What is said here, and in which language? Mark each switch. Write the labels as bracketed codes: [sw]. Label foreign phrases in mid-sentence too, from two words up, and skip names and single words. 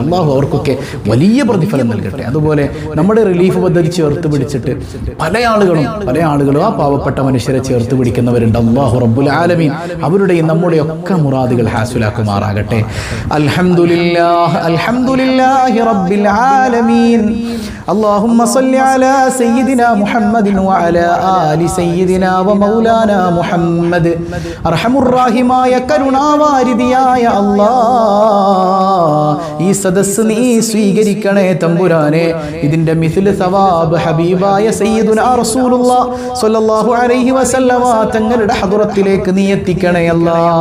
[ml] അള്ളാഹു അവർക്കൊക്കെ വലിയ പ്രതിഫലം നൽകട്ടെ. അതുപോലെ നമ്മുടെ റിലീഫ് പദ്ധതി ചേർത്ത് പിടിച്ചിട്ട് പല ആളുകളും ആ പാവപ്പെട്ട മനുഷ്യരെ ചേർത്ത് പിടിക്കുന്നവരുണ്ട്. [ar] الله رب العالمين [ml] അവരുടെയും നമ്മുടെയൊക്കെ മുറാദുകൾ ഹാസിലാക്കുമാറാകട്ടെ. [ar] الحمد لله رب العالمين. اللهم صل على سيدنا محمد وعلى آل سيدنا ومولانا محمد. أرحم الرحيم [ml] കരുണാവാരിധിയായ അല്ലാഹ്, ഈ സദസ്സ് നീ സ്വീകരിക്കണേ തമ്പുരാനെ. ഇതിന്റെ [ar] مثل ثواب [ml] ഹബീബായ [ar] سيدنا رسول الله صلى الله عليه وسلم [ml] തങ്ങളുടെ ഹദ്റത്തിലേക്ക് നീ എത്തിക്കണേ അല്ലാഹ്.